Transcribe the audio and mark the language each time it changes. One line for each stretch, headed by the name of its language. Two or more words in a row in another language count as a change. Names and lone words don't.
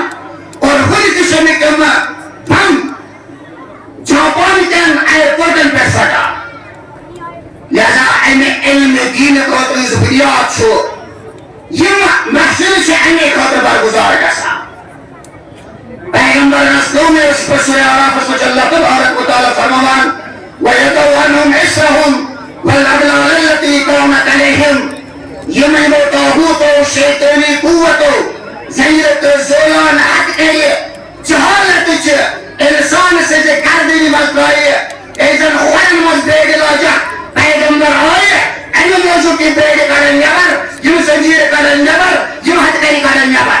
Kashmiri: اور وُنہِ تہِ چھِ اَمِکۍ تِمہٕ بم جاپان کٮ۪ن ایرپورٹن پٮ۪ٹھ پھٹان. لہذا اَمہِ علمِ دیٖنہٕ خٲطرٕ یُس بُنیاد چھُ، یِم محفلہٕ چھِ اَمے خٲطرٕ برگُزار گژھان. پیغمبرن ٲس کٲمٕے ٲس پتہٕ سورہ اعرافس منٛز چھُ
Arabic: اللہ تبارک و تعالیٰ
Kashmiri: فرماوان:
Arabic: وَيَضَعُ عَنْهُمْ إِصْرَهُمْ وَالْأَغْلَالَ الَّتِي كَانَتْ عَلَيْهِمْ.
Kashmiri: یِم یِمو طاغوٗتو، شیطٲنی قوتو زنجیرٕ تہٕ زولان ہتہٕ کٔرِ، جہالتٕچہِ اِنسان سٕنٛزِ گردنہِ منٛز ترٛایہِ، أزٮ۪ن کھۄرن منٛز بیٚیہِ لاجکھ. پیغمبر آیہِ اَمہِ موٗجوٗب یہِ بیٚیہِ کڑن نٮ۪بر، یِم زنجیٖرٕ کڑن نٮ۪بر، یِم ہتہٕ کٔرِ کڑن نٮ۪بر.